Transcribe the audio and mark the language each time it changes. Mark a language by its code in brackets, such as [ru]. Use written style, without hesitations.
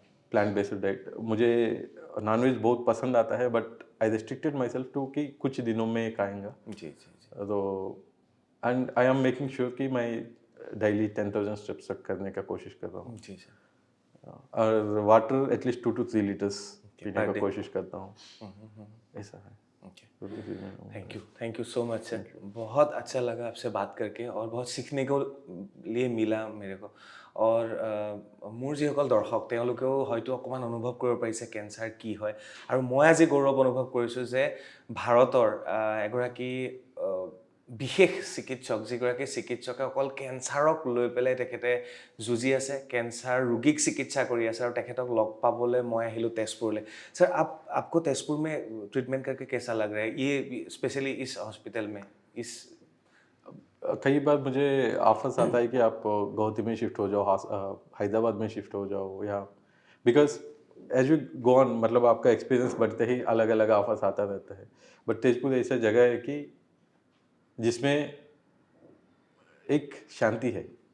[hi] Plant based diet, मुझे nonveg बहुत पसंद आता है, [en] but I restricted myself to [hi] कि कुछ दिनों में खाएंगा। जी जी जी। तो and I am making sure कि मैं डेली 10,000 स्टेप्स तक करने का कोशिश कर रहा हूँ, जी सर। और वाटर एटलीस्ट 2 to 3 लीटर्स पीने [en] per [hi] का [en] day। [hi] कोशिश करता हूँ, ऐसा है। Okay. Thank you so much sir बहुत अच्छा लगा आपसे बात करके और बहुत सीखने को लिए मिला मेरे को और [as] মোৰ যিসকল দৰ্শক তেওঁলোকেও হয়তো অকণমান অনুভৱ কৰিব পাৰিছে কেঞ্চাৰ কি হয় আৰু মই আজি গৌৰৱ অনুভৱ কৰিছোঁ যে ভাৰতৰ এগৰাকী বিশেষ চিকিৎসক যিগৰাকী চিকিৎসকে অকল কেঞ্চাৰক লৈ পেলাই তেখেতে যুঁজি আছে কেঞ্চাৰ ৰোগীক চিকিৎসা কৰি আছে আৰু তেখেতক লগ পাবলৈ মই আহিলোঁ তেজপুৰলৈ [hi] सर आपको तेजपुर में ट्रीटमेंट करके कैसा लग रहा है ये स्पेशली इस हॉस्पिटल में इस कई बार मुझे ऑफर्स आता है कि आप गौहती में शिफ्ट हो जाओ हैदराबाद में शिफ्ट हो जाओ या [en] because as you go on [hi] मतलब आपका एक्सपीरियंस बढ़ते ही अलग अलग ऑफर्स आता रहता है बट तेजपुर ऐसा जगह है कि जिसमें एक शांति है